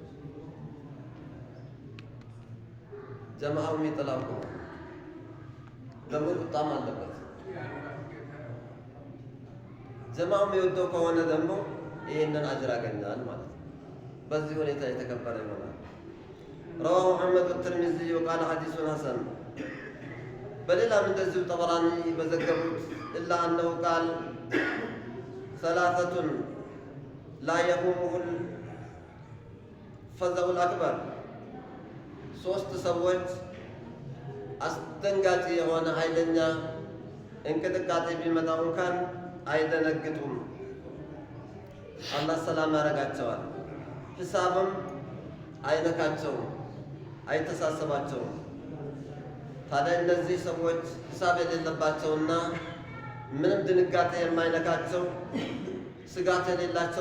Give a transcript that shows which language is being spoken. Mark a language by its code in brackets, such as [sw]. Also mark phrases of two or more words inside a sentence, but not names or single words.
[am] ጀማዓው የሚጠላው ከሆነ ደግሞ ቁጣም አለበት። ጀማዓው የሚወደው ከሆነ ደግሞ ይህንን አጅር ያገኛል ማለት ነው። በዚህ ሁኔታ የተከበረ ይሆናል። [ar] رواه محمد والترمذي وقال حديث حسن [am] በሌላም እንደዚሁ ጠበራኒ በዘገቡት [ar] إلا أنه قال ثلاثة لا يقومهم الفزع الأكبر [am] ሶስት ሰዎች አስደንጋጭ የሆነ ኃይለኛ እንቅጥቃጤ ቢመጣው እንኳን አይደነግጡም። አላህ ሰላም ያደርጋቸዋል። ሂሳብም አይነካቸውም፣ አይተሳሰባቸውም። ታዲያ እነዚህ ሰዎች ሂሳብ የሌለባቸውና ምንም ድንጋጤ የማይነካቸው ስጋት የሌላቸው